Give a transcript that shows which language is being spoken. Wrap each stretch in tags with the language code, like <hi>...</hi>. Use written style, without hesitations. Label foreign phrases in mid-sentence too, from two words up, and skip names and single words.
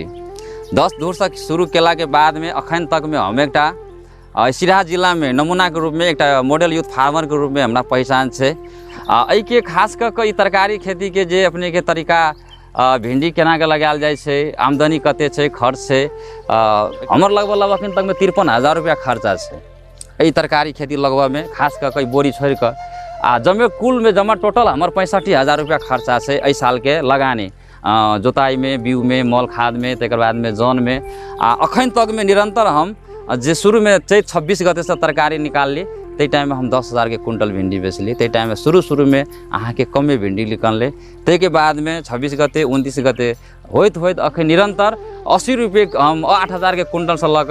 <mai>10 धूर से शुरू केला के बाद में अखन तक में हम एकटा सिराहा जिला में नमूना के रूप में एकटा</mai> <en>model youth farmer</en> <mai>के रूप में हमरा पहचान है। एहि के खास करके तरकारी खेती के जे अपने के तरीका भिंडी केना के लगायल जाए छै, आमदनी कते छै, खर्च छै, हमर लगभग अखन तक में 53,000 रुपया खर्चा है एहि तरकारी खेती लगभग में। खास करके बोरी छोड़ कर जमे कुल में जमा टोटल हमार 65,000 रुपया खर्चा है एहि साल के लगाने, जोताई में, बीउ में, मॉल खाद में, तकर बाद में जौन में। अखन तक में निरंतर हम जे शुरू में 26 गते से तरकारी निकालली, ते टाइम में हम 10,000 के कुंटल भिंडी बेचली। ते टाइम में शुरू में अहाँ के कमे भिंडी निकलले। ते के बाद में 26 गते 29 गते होइत अखन निरंतर 80 रुपये हम 8,000 के कुंटल से लग।</mai>